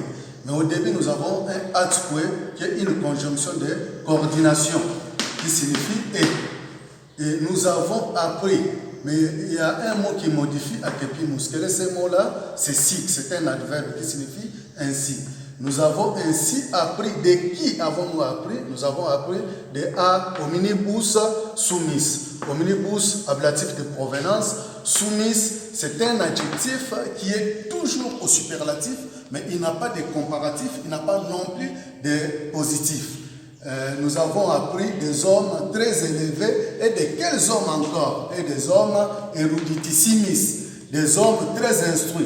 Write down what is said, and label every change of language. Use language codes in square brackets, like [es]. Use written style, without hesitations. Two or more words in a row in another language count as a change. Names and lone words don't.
[fr] Mais au début, nous avons un atque qui est une conjonction de coordination qui signifie et nous avons appris. Mais il y a un mot qui modifie accepimus. Quel est ce mot-là? C'est sic, c'est un adverbe qui signifie ainsi. Nous avons ainsi appris. De qui avons-nous appris? Nous avons appris de [la] a hominibus sumis. [fr] Hominibus, ablatif de provenance. Sumis, c'est un adjectif qui est toujours au superlatif, mais il n'a pas de comparatif, il n'a pas non plus de positif. Nous avons appris des hommes très élevés. Et de quels hommes encore? Et des hommes eruditissimis, des hommes très instruits.